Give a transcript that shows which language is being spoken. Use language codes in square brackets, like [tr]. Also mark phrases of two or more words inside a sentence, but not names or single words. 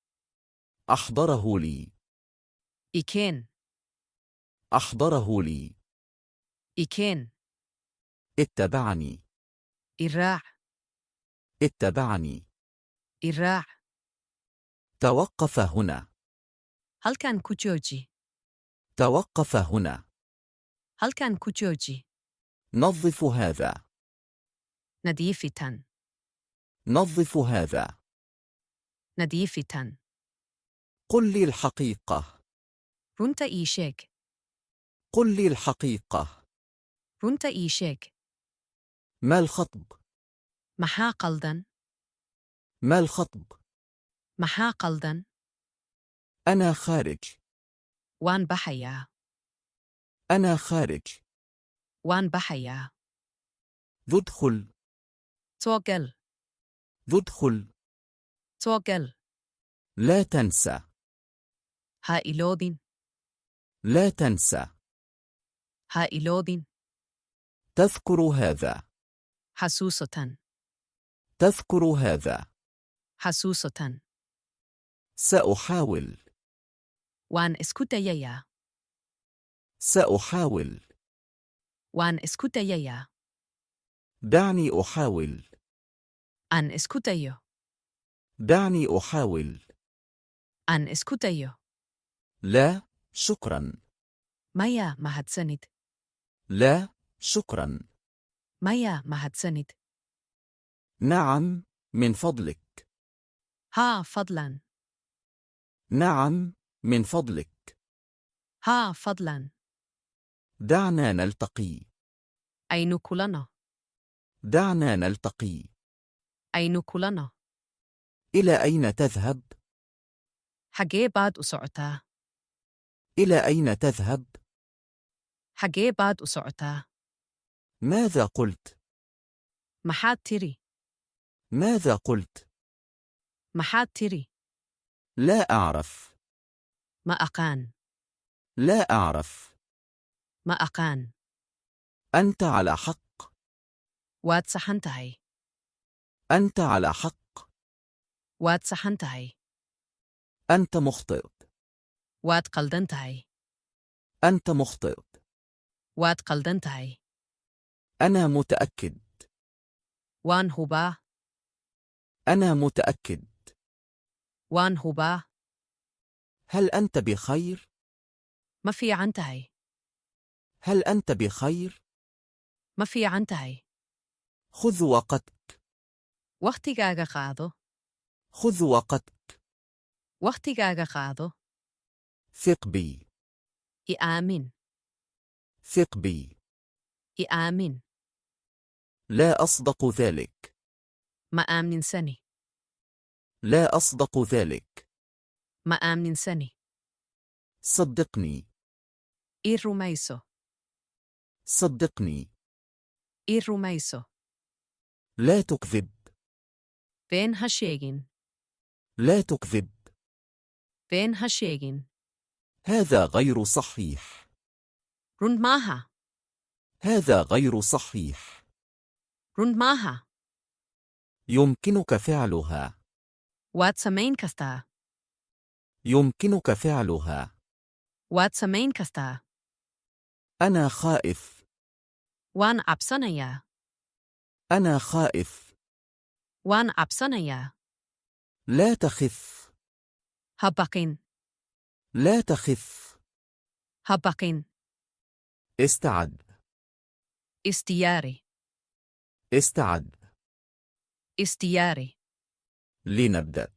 [ar] أحضره لي. [so] ikeen [ar] أحضره لي. [so] ikeen [ar] اتبعني. [so] iraac [ar] اتبعني. [so] iraac [ar] توقف هنا. [so] halkan ku jooji [ar] توقف هنا. [so] halkan ku jooji [ar] نظف هذا. [so] nadiifi tan [ar] نظف هذا. [so] nadiifi tan [ar] قل لي الحقيقة. [so] runta ii sheeg [ar] قل لي الحقيقة. [so] runta ii sheeg [ar] ما الخطب؟ [so] maxaa qaldan [ar] ما الخطب؟ [so] maxaa qaldan [ar] أنا خارج. [so] waan baxayaa [ar] أنا خارج. [so] waan baxayaa [ar] ادخل. [so] soo gal [ar] ادخل. [so] soo gal [ar] لا تنسى. [so] ha iloobin [ar] لا تنسى. [so] ha iloobin [ar] تذكر هذا. [so] xasuuso tan [ar] تذكر هذا. [so] xasuuso tan [ar] سأحاول. [so] waan isku dayayaa [ar] سأحاول. [so] waan isku dayayaa [ar] دعني أحاول. [so] aan isku dayo [ar] دعني أحاول. [so] aan isku dayo [ar] لا شكرا. [so] maya mahadsanid [ar] لا شكرا. [so] maya mahadsanid [ar] نعم من فضلك. [so] haa fadlan [ar] نعم من فضلك. [so] haa fadlan [ar] دعنا نلتقي. [so] aynu kulanno [ar] دعنا نلتقي. [so] aynu kulanno [ar] إلى أين تذهب؟ [so] xagee baad u socotaa [ar] إلى أين تذهب؟ [so] xagee baad u socotaa [ar] ماذا قلت؟ [so] maxaad tiri [ar] ماذا قلت؟ [so] maxaad tiri [ar] لا أعرف. [so] ma aqaan [ar] لا أعرف. [so] ma aqaan [ar] أنت على حق. [so] waad saxan tahay [ar] أنت على حق. [so] waad saxan tahay [ar] أنت مخطئ. [so] waad qaldan tahay [ar] أنت مخطئ. [so] waad qaldan tahay [ar] أنا متأكد. [so] waan hubaa [ar] أنا متأكد. [so] waan hubaa [ar] هل أنت بخير؟ [so] ma fiican tahay [ar] هل أنت بخير؟ [so] ma fiican tahay [ar] خذ وقتك. [so] wakhtigaaga qaado [ar] خذ وقتك. [so] wakhtigaaga qaado [ar] ثق بي. [so] i aamin [ar] ثق بي. [so] i aamin [ar] لا أصدق ذلك. [so] ma aaminsani [ar] لا أصدق ذلك. [so] ma aaminsani [ar] صدقني. [so] i rumayso [ar] صدقني. [so] i rumayso [ar] لا تكذب. [so] been ha sheegin [ar] لا تكذب. [so] been ha sheegin [ar] هذا غير صحيح. [so] run maaha [ar] هذا غير صحيح. [so] Rundt maha. [ar] يمكنك فعلها. [so] Waad samayn kastaa. [ar] يمكنك فعلها. [so] Waad samayn kastaa. [ar] أنا خائف. [so] Waan cabsanayaa. [ar] أنا خائف. [so] Waan cabsanayaa. [ar] لا تخف. [so] Ha baqin. [ar] لا تخف. [so] Ha baqin. [ar] استعد. [so] Isdiyaari. [ar] استعد. [so] Isdiyaari. [ar] لنبدأ.